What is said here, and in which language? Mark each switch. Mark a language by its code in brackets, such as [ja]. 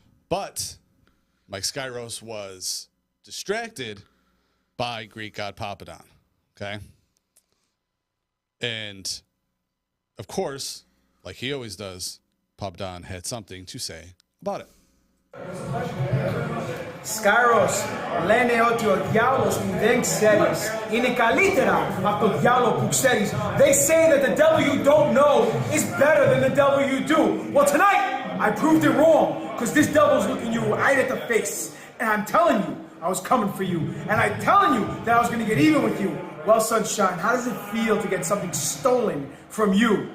[en] But Mike Skyros was distracted by Greek God Papadon. Okay. And of course, like he always does, Papadon had something to say about it. [el] Skyros, λένε ότι ο διάολος που δεν ξέρεις είναι καλύτερα από το διάολο που ξέρεις. [en] They say that the devil you don't know is better than the devil you do. Well, tonight, I proved it wrong, because this devil's looking you right at the face. And I'm telling you, I was coming for you. And I'm telling you that I was going to get even with you. Well, Sunshine, how does it feel to get something stolen from you?